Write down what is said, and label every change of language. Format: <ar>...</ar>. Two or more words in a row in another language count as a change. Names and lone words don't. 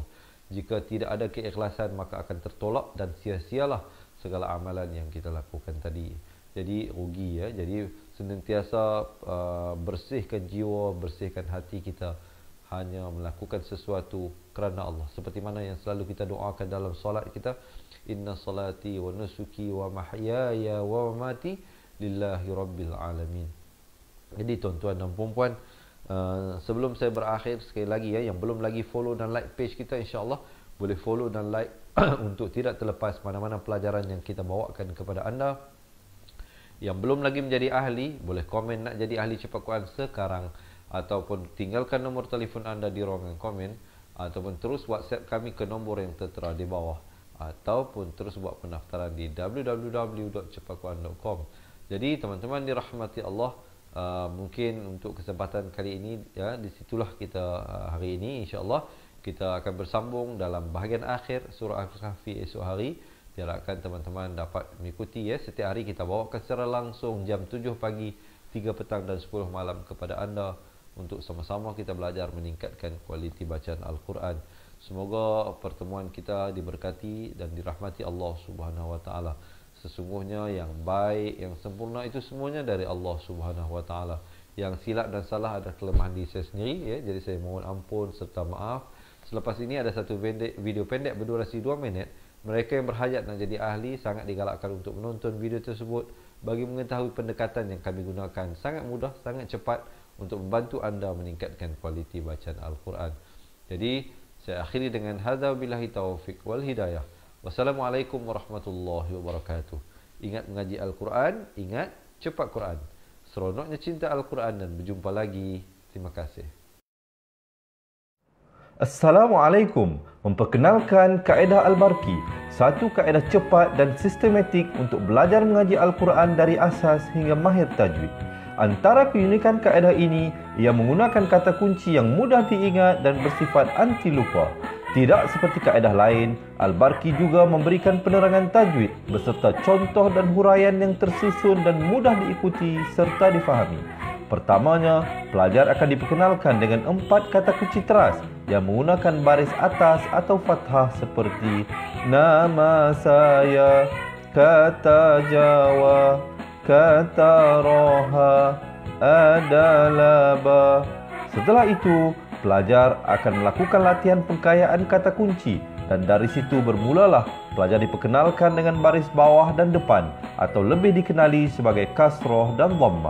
<ms>Jika tidak ada keikhlasan, maka akan tertolak dan sia-sialah segala amalan yang kita lakukan tadi. Jadi rugi ya. Jadi senantiasa bersihkan jiwa, bersihkan hati kita, hanya melakukan sesuatu kerana Allah. Seperti mana yang selalu kita doakan dalam solat kita,</ms> <ar>إن صلاتي ونسكي ومحياي ومماتي لله رب العالمين.</ar> <ms>Jadi tuan-tuan dan puan-puan, sebelum saya berakhir, sekali lagi ya, yang belum lagi follow dan like page kita, insya-Allah boleh follow dan like untuk tidak terlepas mana-mana pelajaran yang kita bawakan kepada anda. Yang belum lagi menjadi ahli, boleh komen nak jadi ahli cepat Quran sekarang, ataupun tinggalkan nombor telefon anda di ruangan komen, ataupun terus WhatsApp kami ke nombor yang tertera di bawah, ataupun terus buat pendaftaran di www.cepatquran.com. Jadi teman-teman dirahmati Allah, mungkin untuk kesempatan kali ini ya, disitulah kita hari ini insya-Allah kita akan bersambung dalam bahagian akhir surah Al-Kahfi esok hari. Diharapkan teman-teman dapat mengikuti ya, setiap hari kita bawakan secara langsung jam 7 pagi, 3 petang dan 10 malam kepada anda, untuk sama-sama kita belajar meningkatkan kualiti bacaan Al-Quran. Semoga pertemuan kita diberkati dan dirahmati Allah</ms> <ar>سبحانه وتعالى.</ar> <ms>Sesungguhnya yang baik, yang sempurna itu semuanya dari Allah</ms> <ar>سبحانه وتعالى.</ar> <ms>Yang silap dan salah adalah kelemahan diri saya sendiri ya. Jadi saya mohon ampun serta maaf. Selepas ini ada satu video pendek berdurasi 2 minit. Mereka yang berhajat nak jadi ahli sangat digalakkan untuk menonton video tersebut bagi mengetahui pendekatan yang kami gunakan. Sangat mudah, sangat cepat untuk membantu anda meningkatkan kualiti bacaan Al-Quran. Jadi saya akhiri dengan</ms> <ar>هذا بالله التوفيق والهداية. والسلام عليكم ورحمة الله وبركاته.</ar> <ms>Ingat mengaji Al-Quran, ingat cepat Quran. Seronoknya cinta Al-Quran dan berjumpa lagi. Terima kasih. Assalamualaikum. Memperkenalkan kaedah Al-Barki, satu kaedah cepat dan sistematik untuk belajar mengaji Al-Quran dari asas hingga mahir tajwid. Antara keunikan kaedah ini, ia menggunakan kata kunci yang mudah diingat dan bersifat anti lupa. Tidak seperti kaedah lain, Al-Barki juga memberikan penerangan tajwid beserta contoh dan huraian yang tersusun dan mudah diikuti serta difahami. Pertamanya, pelajar akan diperkenalkan dengan 4 kata kunci teras yang menggunakan baris atas atau fathah seperti nama saya, kata Jawa, kata roha, adalah ba. Setelah itu, pelajar akan melakukan latihan pengkayaan kata kunci dan dari situ bermulalah pelajar diperkenalkan dengan baris bawah dan depan atau lebih dikenali sebagai kasroh dan dhammah.</ms>